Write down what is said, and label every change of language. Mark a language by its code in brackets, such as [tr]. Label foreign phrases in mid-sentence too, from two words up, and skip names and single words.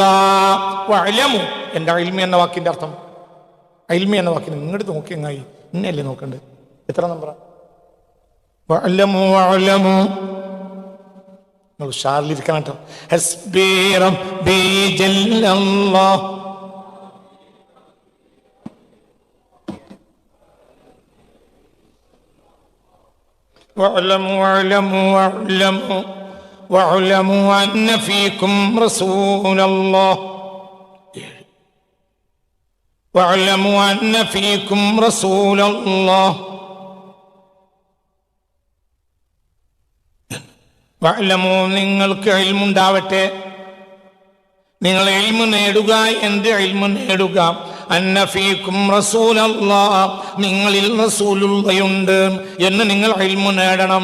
[ml] വഅലമു, എൻ്റെ ഇൽമി എന്ന വാക്കിന്റെ അർത്ഥം, ഇൽമി എന്ന വാക്കിന് ഇങ്ങോട്ട് നോക്കി എങ്ങായി ഇന്നല്ലേ നോക്കണ്ടേ? എത്ര നമ്പറാ? [ar] واعلموا واعلموا. [ml] നിങ്ങൾ ഉഷാറിലിരിക്കണം കേട്ടോ. [ar] حسبي ربي جل الله. وَاعْلَمُوا أَنَّ فِيكُمْ رَسُولَ اللَّهِ. وَاعْلَمُوا أَنَّ فِيكُمْ رَسُولَ اللَّهِ. [ml] വഅലമു, നിങ്ങൾക്ക് ഇൽമുണ്ടാവട്ടെ, നിങ്ങൾ ഇൽമു നേടുക. എന്ത് ഇൽമു നേടുക? [ar] أن فيكم رسول الله, [ml] നിങ്ങളിൽ റസൂലുള്ളയുണ്ട് എന്ന് നിങ്ങൾ ഇൽമു നേടണം.